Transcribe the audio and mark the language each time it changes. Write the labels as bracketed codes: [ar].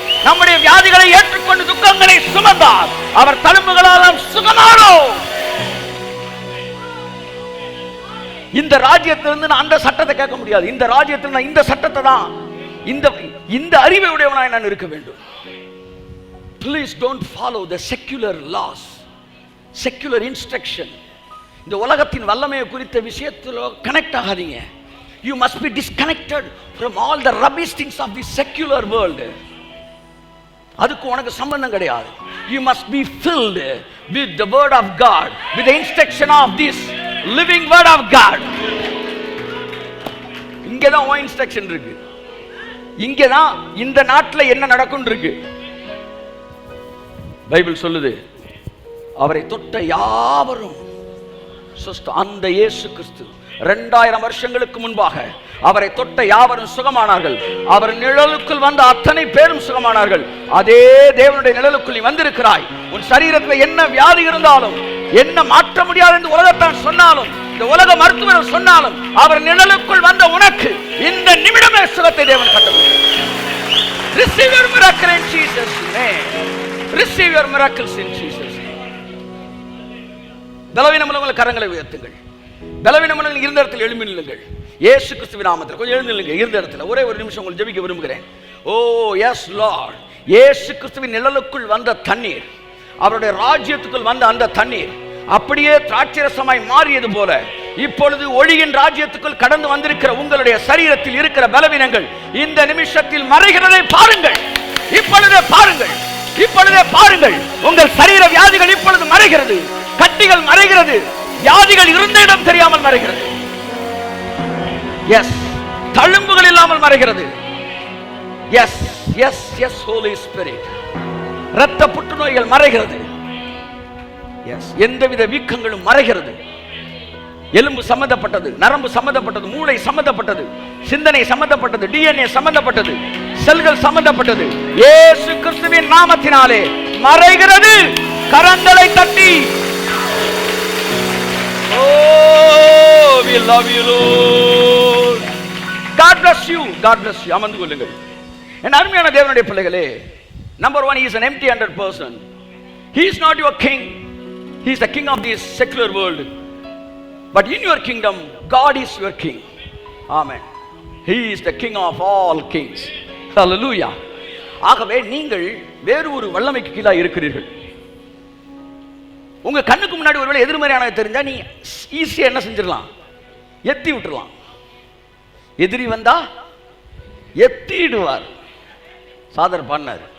[ta] நம்முடைய வியாதிகளை ஏற்றுக்கொண்டு துக்கங்களை சுமந்தார். அவர் தழும்புகளால் சுகமானோம். இந்த ராஜ்யத்திலிருந்து நான் அந்த சட்டத்தை கேட்க முடியாது. இந்த ராஜ்யத்தில் நான் இந்த சட்டத்தை தான், இந்த அறிவை உடையவனாய் நான் இருக்க வேண்டும். [en] Please don't follow the secular laws, secular instruction. [ta] இந்த உலகத்தின் வல்லமையை குறித்த விஷயத்தில் கனெக்ட் ஆகாதீங்க. [en] You must be disconnected from all the rubbish things of the secular world. [ta] அதுக்கு உனக்கு சம்பந்தம் கிடையாது. [en] You must be filled with the word of God, with the instruction of this living word of God. [ta] இங்கதான் உன் instruction இருக்கு. இங்கதான் இந்த நாட்டில் என்ன நடக்கும் இருக்கு. பைபிள் சொல்லுது, அவரை தொட்ட யாவரும் அந்த இயேசு கிறிஸ்து 2000 வருஷங்களுக்கு முன்பாக அவரை தொட்ட யாவரும் சுகமானார்கள். அவர் நிழலுக்குள் வந்த அத்தனை பேரும் சுகமானார்கள். அதே தேவனுடைய நிழலுக்குள் நீ வந்திருக்கிறாய். உன் சரீரத்தில் என்ன வியாதி இருந்தாலும், என்ன மாற்ற முடியாது என்று உலகத்தான் சொன்னாலும், இந்த உலக மருத்துவர் சொன்னாலும், அவர் நிழலுக்குள் வந்த உனக்கு இந்த நிமிடமே சுகத்தை தேவன் கட்டளையிட்டார். [en] Receive your miracle in Jesus' name. Receive your miracles in Jesus' name. [ta] பலவீனமுள்ளவர்கள் கரங்களை உயர்த்துங்கள். பலவீனமுள்ளவர்கள் இருந்த இடத்தில் எழும்பி நில்லுங்கள். இயேசு கிறிஸ்துவின் நாமத்தில் கொஞ்சம் எழுந்து நில்லுங்க. இருந்த இடத்துல ஒரே ஒரு நிமிஷம் உங்களுக்கு ஜெபிக்க விரும்புகிறேன். [en] oh yes Lord, [ta] இயேசு கிறிஸ்துவின் நிழலுக்குள் வந்த தண்ணீர், அவருடைய ராஜ்யத்துக்குள் வந்த அந்த தண்ணீர் அப்படியே திராட்சரசமாய் மாறியது போல இப்பொழுது ஒளியின் ராஜ்யத்துக்குள் கடந்து வந்திருக்கிற உங்களுடைய சரீரத்தில் இருக்கிற பலவீனங்கள் இந்த நிமிஷத்தில் மறைகிறதை பாருங்கள். இப்பொழுதே பாருங்கள், இப்பொழுதே பாருங்கள். உங்கள் சரீர வியாதிகள் இப்பொழுது மறைகிறது, கட்டிகள் மறைகிறது, வியாதிகள் இருந்த இடம் தெரியாமல் மறைகிறது. எஸ், தழும்புகள் இல்லாமல் மறைகிறது. [en] Yes yes yes Holy Spirit. [ta] இரத்த புற்றுநோய்கள் மறைகிறது. எஸ், எந்தவித வீக்கங்களும் மறைகிறது. எலும்பு சம்பந்தப்பட்டது, நரம்பு சம்பந்தப்பட்டது, மூளை சம்பந்தப்பட்டது, சிந்தனை சம்பந்தப்பட்டது, DNA சம்பந்தப்பட்டது, செல்கள் சம்பந்தப்பட்டது இயேசு கிறிஸ்துவின் நாமத்தினாலே மறைகிறது. கரங்களை தட்டி [en] oh we love you Lord. God bless you, God bless you. [ta] அமர்ந்து கொள்ளுங்கள். என் அருமையான தேவனுடைய பிள்ளைகளே, [en] number 1, he is an empty-handed person. He is not your king. He is the king of this secular world. But in your kingdom, God is your king. Amen. He is the king of all kings. Hallelujah. [ta] ஆகவே நீங்கள் வேறு ஒரு வல்லமைக்கு கீழே இருக்கிறீர்கள். உங்க கண்ணுக்கு முன்னாடி ஒருவேளை எதிர்மறையானது தெரிஞ்சா நீ ஈஸியா என்ன செஞ்சிடலாம்? எத்தி விட்டுறலாம். எதிரி வந்தா எத்திடுவார். சாதர் பண்ணார்.